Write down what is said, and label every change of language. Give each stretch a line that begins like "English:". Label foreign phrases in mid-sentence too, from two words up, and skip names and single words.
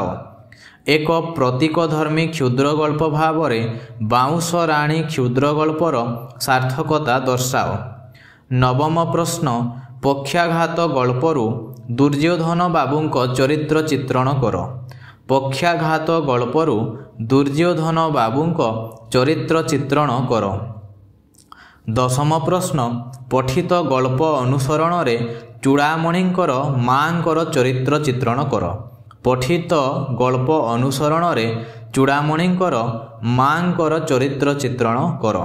Odia: ଏକ ପ୍ରତୀକଧର୍ମୀ କ୍ଷୁଦ୍ର ଗଳ୍ପ ଭାବରେ ବାଉଁଶ ରାଣୀ କ୍ଷୁଦ୍ର ଗଳ୍ପର ସାର୍ଥକତା ଦର୍ଶାଓ। ନବମ ପ୍ରଶ୍ନ, ପକ୍ଷାଘାତ ଗଳ୍ପରୁ ଦୁର୍ଯ୍ୟୋଧନ ବାବୁଙ୍କ ଚରିତ୍ର ଚିତ୍ରଣ କର। ପକ୍ଷାଘାତ ଗଳ୍ପରୁ ଦୁର୍ଯ୍ୟୋଧନ ବାବୁଙ୍କ ଚରିତ୍ର ଚିତ୍ରଣ କର। ଦଶମ ପ୍ରଶ୍ନ, ପଠିତ ଗଳ୍ପ ଅନୁସରଣ ରେ ଚୂଡ଼ାମଣିଙ୍କର ମାଙ୍କର ଚରିତ୍ର ଚିତ୍ରଣ କର। ପଠିତ ଗଳ୍ପ ଅନୁସରଣ ରେ ଚୂଡ଼ାମଣିଙ୍କର ମାଙ୍କର ଚରିତ୍ର ଚିତ୍ରଣ କର।